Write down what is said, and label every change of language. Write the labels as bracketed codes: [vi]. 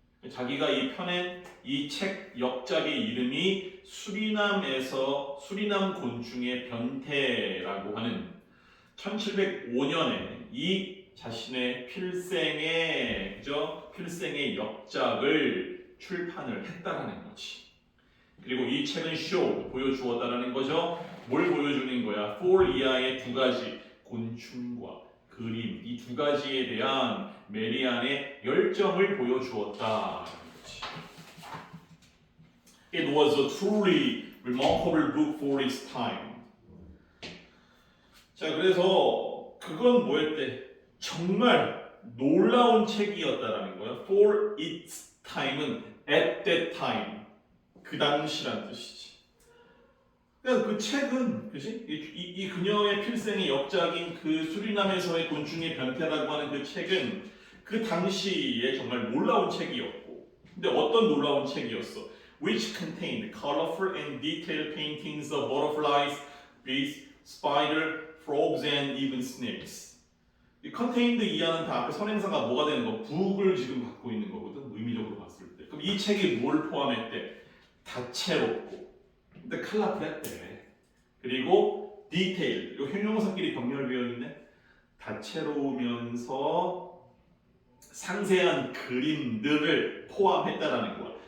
[ko] 자기가 이 펴낸 이 책 역작의 이름이 수리남 곤충의 변태라고 하는 1705년에 이 자신의 필생의 역작을 출판을 했다라는 거지. 그리고 이 책은 보여주었다라는 거죠. 뭘 보여주는 거야? 4 이하의 두 가지 곤충과 그림 이 두 가지에 대한 메리안의 열정을 보여주었다라는 거지. [en] It was a truly remarkable book for its time. [ko] 자, 그래서 그건 뭐였대? 정말 놀라운 책이었다라는 거야. [en] For its time은 at that time. [ko] 그 당시란 뜻이지. 그러니까 그 책은, 그지? 이 그녀의 필생의 역작인 그 수리남에서의 곤충의 변태라고 하는 그 책은 그 당시에 정말 놀라운 책이었고, 근데 어떤 놀라운 책이었어? [en] Which contained colorful and detailed paintings of butterflies, bees, spider, frogs, and even snakes. [ko] 이 contained 이하는 다 앞에 선행사가 뭐가 되는 거? 부을 지금 갖고 있는 거거든. 의미적으로 봤을 때. 그럼 이 책이 뭘 포함했대? 다채롭고 근데 컬러풀했대. 그리고 디테일, 이 형용사끼리 병렬되어 있네. 다채로우면서 상세한 그림들을 포함했다라는 거야.